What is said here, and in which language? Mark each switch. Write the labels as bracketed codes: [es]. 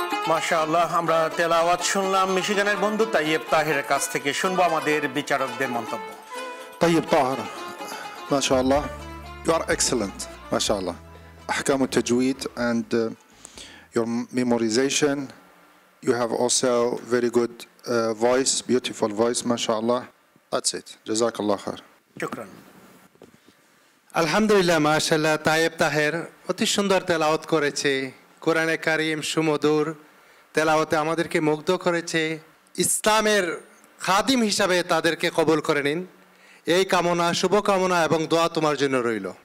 [bn] মাশাআল্লাহ, আমরা তেলাওয়াত শুনলাম মিশিগানের বন্ধু তাইয়েব তাহেরের কাছ থেকে। শুনবো আমাদের বিচারকদের মন্তব্য। [ar] طيب طاهر ما شاء الله [en] you are excellent [ar] ما شاء الله أحكام التجويد [en] and your memorization you have also very good voice beautiful voice [ar] ما شاء الله [en] that's it [ar] جزاك الله خير শুকরান। [bn] আলহামদুলিল্লাহ, মাশাআল্লাহ, তায়েব তাহের অতি সুন্দর তেলাওয়াত করেছে। কোরআনে কারিম সুমধুর তেলাওয়াতে আমাদেরকে মুগ্ধ করেছে। ইসলামের খাদিম হিসাবে তাদেরকে কবুল করে নিন, এই কামনা, শুভকামনা এবং দোয়া তোমার জন্য রইল।